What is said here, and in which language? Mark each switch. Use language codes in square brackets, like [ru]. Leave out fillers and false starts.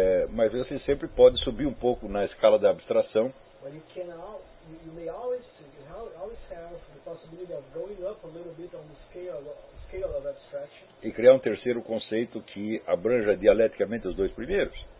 [pt] Mas você sempre pode subir um pouco na escala da abstração. [en] But you can you may always have the possibility of going up a little bit on the scale of abstraction. [pt] E criar um terceiro conceito que abranja dialeticamente os dois primeiros.